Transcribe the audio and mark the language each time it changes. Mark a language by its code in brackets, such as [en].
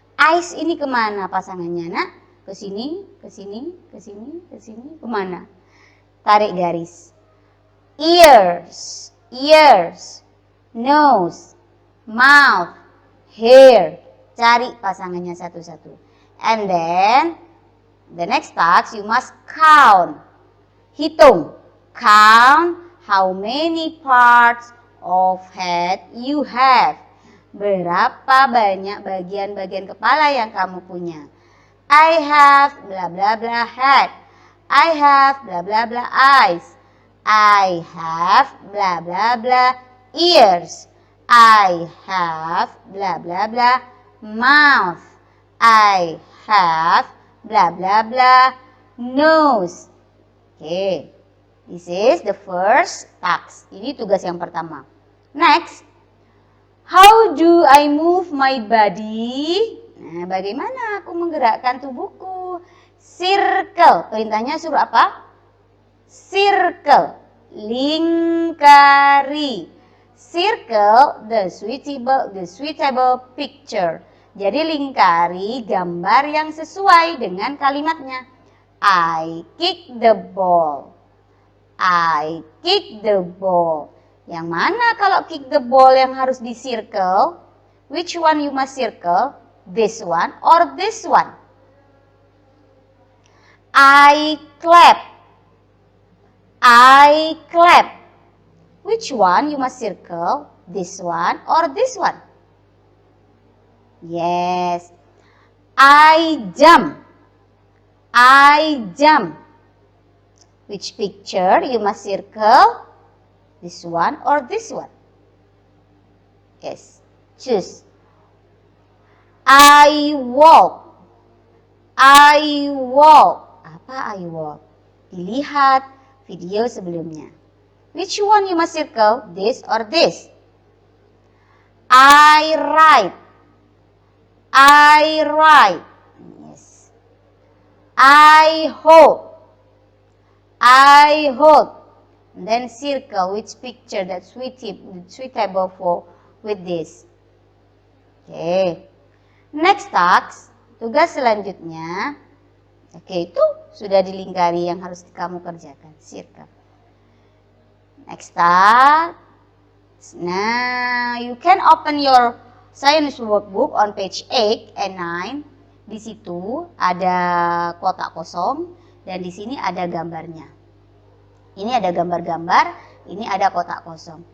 [id] Eyes ini kemana pasangannya, nak? Ke sini, ke sini, ke sini, ke sini. Kemana? Tarik garis. [en] Ears. Ears. Nose. Mouth. Hair. [id] Cari pasangannya satu-satu. [en] And then the next task, you must count. Hitung. Count how many parts of head you have. [id] Berapa banyak bagian-bagian kepala yang kamu punya. [en] I have bla bla bla head. I have bla bla bla eyes. I have bla bla bla ears. I have bla bla bla mouth. I have bla bla bla nose. Oke, this is the first task. [id] Ini tugas yang pertama. [en] Next, how do I move my body? [id] Nah, bagaimana aku menggerakkan tubuhku? Circle. Perintahnya suruh apa? Circle. Lingkari. [en] Circle the suitable picture. [id] Jadi lingkari gambar yang sesuai dengan kalimatnya. [en] I kick the ball. I kick the ball. [id] Yang mana kalau [en] kick the ball [id] yang harus di circle? [en] Which one you must circle? This one or this one? I clap. I clap. Which one you must circle? This one or this one? Yes. I jump. I jump. Which picture you must circle? This one or this one? Yes. Choose. I walk. I walk. Apa I walk? [id] Dilihat video sebelumnya. [en] Which one you must circle? This or this? I write. I write. Yes. I hold. I hold. And then circle which picture that's suitable for with this. Okay. Next task, [id] tugas selanjutnya. Oke, itu sudah dilingkari yang harus kamu kerjakan. [en] Circle. Next task. Now, you can open your science workbook on page 8 and 9. [id] Di situ ada kotak kosong dan di sini ada gambarnya. Ini ada gambar-gambar, ini ada kotak kosong.